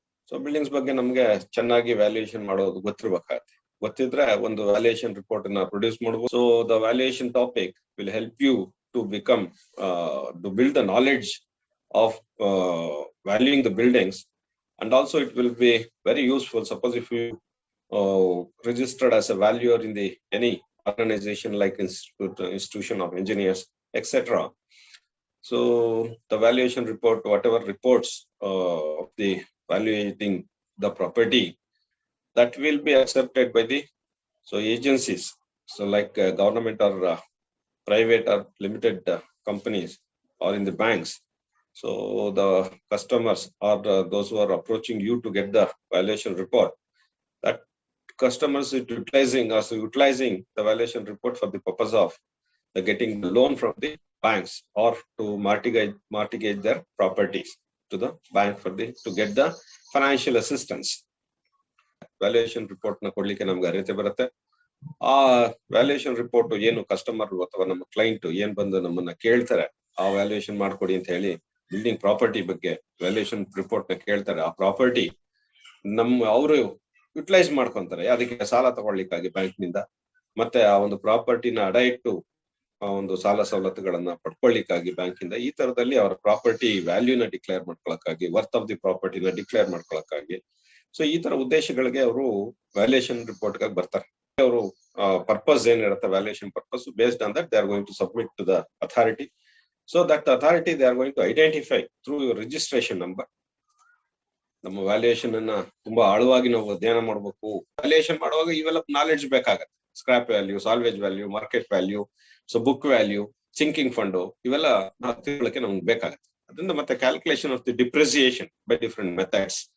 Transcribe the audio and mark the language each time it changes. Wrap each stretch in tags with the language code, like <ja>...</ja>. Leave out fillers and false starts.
<kn>So buildings ಬಗ್ಗೆ ನಮ್ಗೆ ಚೆನ್ನಾಗಿ ವ್ಯಾಲ್ಯೂಯೇಷನ್ ಮಾಡೋದು ಗೊತ್ತಿರ್ಬೇಕಾಗತ್ತೆ. ಗೊತ್ತಿದ್ರೆ ಒಂದು ವ್ಯಾಲ್ಯೂಯೇಷನ್ ರಿಪೋರ್ಟ್ ನ ಪ್ರೊಡ್ಯೂಸ್ ಮಾಡಬಹುದು.</kn> <en>So the valuation topic will help you to become to build the knowledge of valuing the buildings, and also it will be very useful. Suppose if you registered as a valuer in the any organization like institution of engineers, etc. So the valuation report, whatever reports of the valuating the property, that will be accepted by the agencies, so like government or private or limited companies or in the banks. So the customers or those who are approaching you to get the valuation report, that customers is utilizing the valuation report for the purpose of getting the loan from the banks or to mortgage their properties to the bank to get the financial assistance.</en> <kn>Valuation report na kodlike namge arite barutte. ಆ valuation report ಏನು customer ಅಥವಾ ನಮ್ಮ client ಏನ್ ಬಂದು ನಮ್ಮನ್ನ ಕೇಳ್ತಾರೆ, ಆ valuation ಮಾಡ್ಕೊಡಿ ಅಂತ ಹೇಳಿ ಬಿಲ್ಡಿಂಗ್ ಪ್ರಾಪರ್ಟಿ ಬಗ್ಗೆ ವ್ಯಾಲ್ಯೂಯೇಷನ್ ರಿಪೋರ್ಟ್ ನ ಕೇಳ್ತಾರೆ. ಆ ಪ್ರಾಪರ್ಟಿ ಅವರು ಯುಟಿಲೈಸ್ ಮಾಡ್ಕೊಂತಾರೆ ಅದಕ್ಕೆ ಸಾಲ ತಗೊಳ್ಳಿಕ್ಕಾಗಿ ಬ್ಯಾಂಕ್ ನಿಂದ, ಮತ್ತೆ ಆ ಒಂದು ಪ್ರಾಪರ್ಟಿನ ಅಡ ಇಟ್ಟು ಆ ಒಂದು ಸಾಲ ಸವಲತ್ತುಗಳನ್ನ ಪಡ್ಕೊಳ್ಳಿಕ್ಕಾಗಿ ಬ್ಯಾಂಕ್ ಇಂದ. ಈ ತರದಲ್ಲಿ ಅವರ property ವ್ಯಾಲ್ಯೂನ declare ಮಾಡ್ಕೊಳಕ್ಕಾಗಿ, worth of the ಪ್ರಾಪರ್ಟಿನ declare ಮಾಡ್ಕೊಳಕ್ಕಾಗಿ. So ಈ ತರ ಉದ್ದೇಶಗಳಿಗೆ ಅವರು ವ್ಯಾಲ್ಯೂಯೇಷನ್ ರಿಪೋರ್ಟ್ ಗಾಗಿ ಬರ್ತಾರೆ. ಅವರು ಪರ್ಪಸ್ ಏನಿರುತ್ತೆ,</kn> <en>Valuation purpose, based on that they are going to submit to the authority. So that authority they are going to identify through your registration number.</en> <kn>ನಮ್ಮ valuation ಅನ್ನ ತುಂಬಾ ಆಳವಾಗಿ ನಾವು ಅಧ್ಯಯನ ಮಾಡಬೇಕು. ವ್ಯಾಲ್ಯೂಯೇಷನ್ ಮಾಡುವಾಗ ಇವೆಲ್ಲ ನಾಲೆಡ್ಜ್ ಬೇಕಾಗತ್ತೆ. Scrap value, salvage value, market value, so book value, sinking fund, ಇವೆಲ್ಲ ನಾವು ತಿಳ್ಕೊಳ್ಳಕ್ಕೆ ನಮ್ಗೆ ಬೇಕಾಗತ್ತೆ. ಅದರಿಂದ ಮತ್ತೆ</kn> <en>Calculation of the depreciation by different methods.</en>